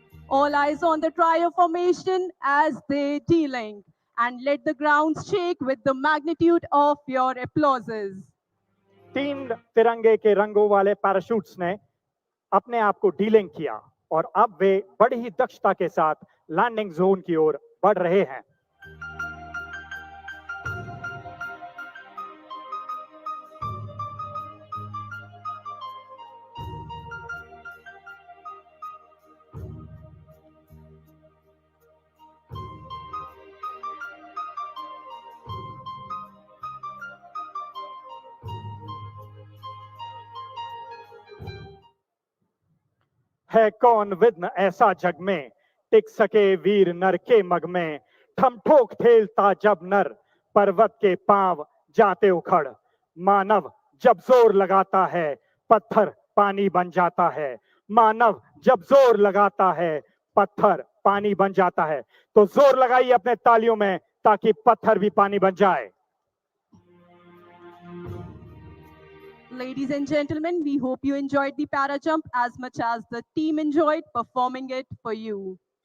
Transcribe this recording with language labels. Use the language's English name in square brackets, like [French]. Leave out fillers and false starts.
[English] All eyes on the trio formation as they de-link, and let the ground shake with the magnitude of your applauses. [Hindi] तीन तिरंगे के रंगों वाले parachutes ने अपने आप को डीलिंग किया और अब वे बड़ी ही दक्षता के साथ लैंडिंग जोन की ओर बढ़ रहे हैं। है कौन विघ्न ऐसा जग में टिक सके वीर नर के मग में ठम ठोक खेलता जब नर पर्वत के पांव जाते उखड़ मानव जब जोर लगाता है पत्थर पानी बन जाता है मानव जब जोर लगाता है पत्थर पानी बन जाता है तो जोर लगाइए अपने तालियों में ताकि पत्थर भी पानी बन जाए। [English] Ladies and gentlemen, we hope you enjoyed the para jump as much as the team enjoyed performing it for you.